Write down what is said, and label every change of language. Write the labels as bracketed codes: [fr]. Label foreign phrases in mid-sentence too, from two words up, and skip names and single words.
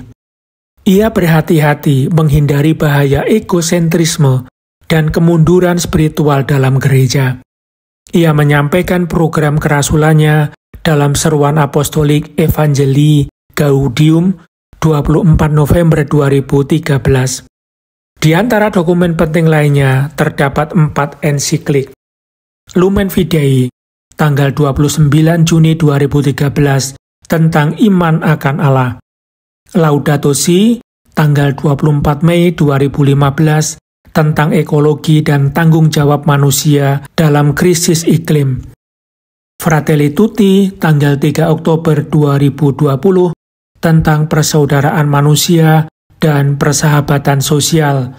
[id] Ia berhati-hati menghindari bahaya egosentrisme dan kemunduran spiritual dalam gereja. Ia menyampaikan program kerasulannya dalam seruan apostolik Evangelii Gaudium 24 November 2013. Di antara dokumen penting lainnya terdapat 4 ensiklik. Lumen Fidei, tanggal 29 Juni 2013, tentang iman akan Allah. Laudato Si, tanggal 24 Mei 2015, tentang ekologi dan tanggung jawab manusia dalam krisis iklim. Fratelli Tutti, tanggal 3 Oktober 2020, tentang persaudaraan manusia dan persahabatan sosial.